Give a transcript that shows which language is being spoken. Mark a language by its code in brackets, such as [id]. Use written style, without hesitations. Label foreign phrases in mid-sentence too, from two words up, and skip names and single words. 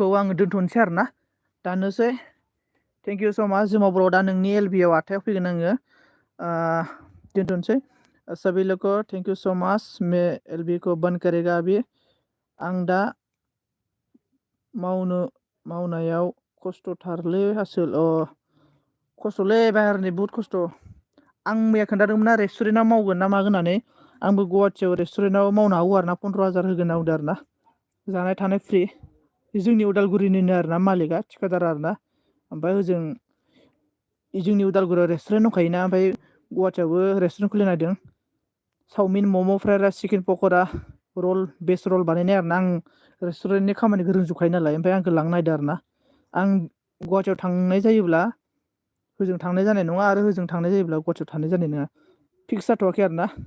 [brx] आङो दोनथ'नोसै आरोना दाननोसै [en] thank you so much [brx] जोमाव ब्र' दा नोंनि एलबियाव 8थायाव फैगोन आङो दोनथ'नोसै [hi] सभी लोग को [en] thank you so much [hi] मैं एलबी को बंद करेगा अभी [brx] आं दा मावनायाव खस्थ'थारलै आसोल खस्थ'लै बाहेरनि बुहुद खस्थ' आं मैया खोन्थादोंमोन ना रेस्टुरेन्टआव मावगोन ना मागोन होननानै आंबो गुवाहाटियाव रेस्टुरेन्टआव मावनो हागौ आरो ना 15,000 होगोन होनना बुंदों आरो ना जानाय थानाय फ्रि जोंनि उदालगुरिनिनो आरोना मालिकआ थिखादार आरोना ओमफ्राय ओजों जोंनि उदालगुरियाव रेस्टुरेन्ट दंखायोना ओमफ्राय गुवाहाटियावबो रेस्टुरेन्ट खुलिनो नागिरदों चावमिन मम' [en] fried rice [brx] चिकेन पक'रा रल बेस रल बानायनाय आरोना आं रेस्टुरेन्टनि खामानिखौ रोंजोबखायो नालाय ओमफ्राय आंखौ लांनो नागिरदों आरोना आं गुवाहाटियाव थांनाय जायोब्ला होजों थांनाय जानाय नङा आरो होजों थांनाय जायोब्ला गुवाहाटियाव थांनाय जानाय नङा फिक्स जाथ'वाखै आरोना